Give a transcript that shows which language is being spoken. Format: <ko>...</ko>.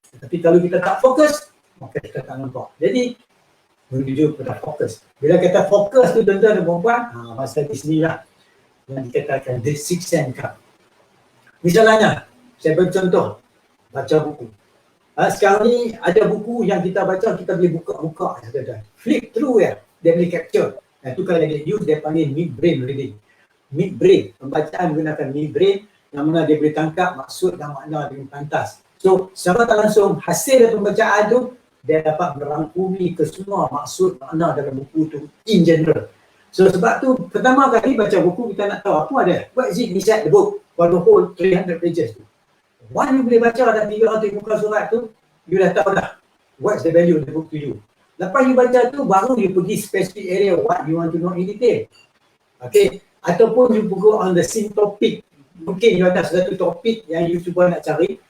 <ms>Tetapi kalau kita tak fokus, maka kita tak nampak. Jadi menuju kepada fokus. Bila kita fokus tu tuan-tuan dan puan-puan, masa di sinilah yang dikatakan</ms> <en>the six sense card.</en> <ms>Misalnya, saya beri contoh, baca buku. Sekarang ni ada buku yang kita baca, kita boleh buka-buka.</ms> <en>Flip through</en> <ms>ya, dia boleh capture. Itu kalau dia use, dia panggil mid-brain reading. Mid-brain, pembacaan menggunakan mid-brain yang mana dia boleh tangkap maksud dan makna dengan pantas. So, secara tak langsung, hasil dari pembacaan tu, dia dapat merangkumi ke semua maksud makna dalam buku tu</ms> <en>in general.</en> <ms>So sebab tu pertama kali baca buku kita nak tahu apa ada.</ms> <en>What is it inside the book for the whole 300 pages tu. One you</en> <ms>boleh baca dan 300 muka surat tu,</ms> <en>you dah tahu dah what's the value of the book to you.</en> <ms>Lepas you baca tu, baru you pergi</ms> <en>specific area what you want to know in detail. Okay, ataupun you go on the same topic.</en> <ms>Mungkin you ada satu topik yang you cuba nak cari.</ms>